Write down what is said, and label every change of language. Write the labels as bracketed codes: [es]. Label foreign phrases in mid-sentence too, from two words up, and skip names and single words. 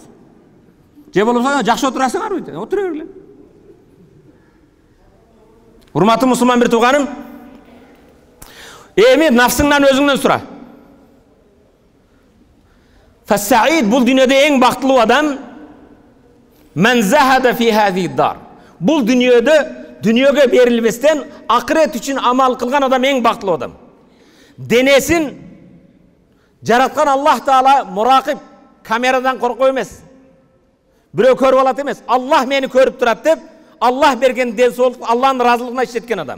[ky] Же болбосо "Жакшы отурасыңарбы" дейт. Отура бергиле. Урматтуу мусулман бир тууганым, эми нафсыңдан өзүңдөн сура. Фас-саид, бул дүйнөдө эң бактылуу адам [ar] من زهد في هذه الدار. [ky] Бул дүнүйөгө берилбестен акырет үчүн амал кылган адам эң бактылуу адам. Денесин жараткан Аллах Таала муракиб, камерадан коркой эмес. Бирөө көрүп алат эмес. Аллах мени көрүп турат деп, Аллах берген денсаулык, Аллахтын ыраазылыгына иштеткен адам.